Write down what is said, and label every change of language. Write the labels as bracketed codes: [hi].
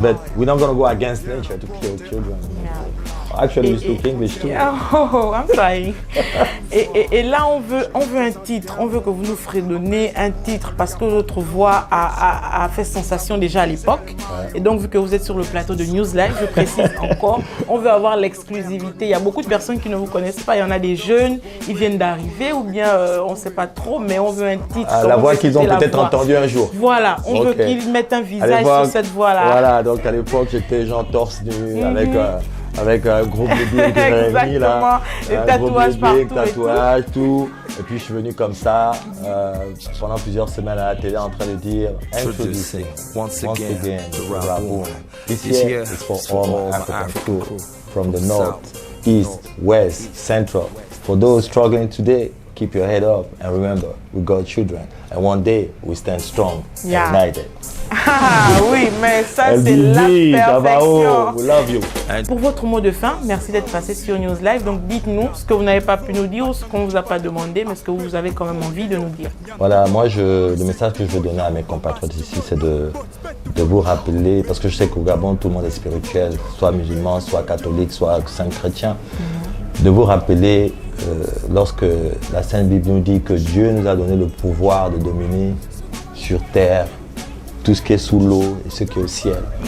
[en] But we're not going to go against nature to kill children. Actually, you speak English too. Oh, I'm trying. [fr] Et là, on veut un titre. On veut que vous nous fredonnez un titre parce que notre voix a fait sensation déjà à l'époque. Ouais. Et donc, vu que vous êtes sur le plateau de News Live, je précise encore, on veut avoir l'exclusivité. Il y a beaucoup de personnes qui ne vous connaissent pas. Il y en a des jeunes, ils viennent d'arriver ou bien on ne sait pas trop, mais on veut un titre. La voix qu'ils ont peut-être entendue un jour. Voilà, on veut qu'ils mettent un visage sur cette voix-là. Voilà, donc à l'époque, j'étais genre torse nu avec un gros bébé que j'avais mis là, les tatouages partout, tatouages, tout. Et puis je suis venu comme ça pendant plusieurs semaines à la télé en train de dire [en] introducing once again the Raboom. This year is for all African crew from the north, east, west, central. For those struggling today, keep your head up and remember, we got children and one day we stand strong and united. [fr] Ah oui, mais ça c'est la perfection. [en] We love you. [fr] Pour votre mot de fin, merci d'être passé sur News Live. Donc dites-nous ce que vous n'avez pas pu nous dire ou ce qu'on ne vous a pas demandé, mais ce que vous avez quand même envie de nous dire. Voilà, moi le message que je veux donner à mes compatriotes ici, c'est de vous rappeler, parce que je sais qu'au Gabon, tout le monde est spirituel, soit musulman, soit catholique, soit saint chrétien, de vous rappeler lorsque la Sainte Bible nous dit que Dieu nous a donné le pouvoir de dominer sur terre, tout ce qui est sous l'eau et ce qui est au ciel.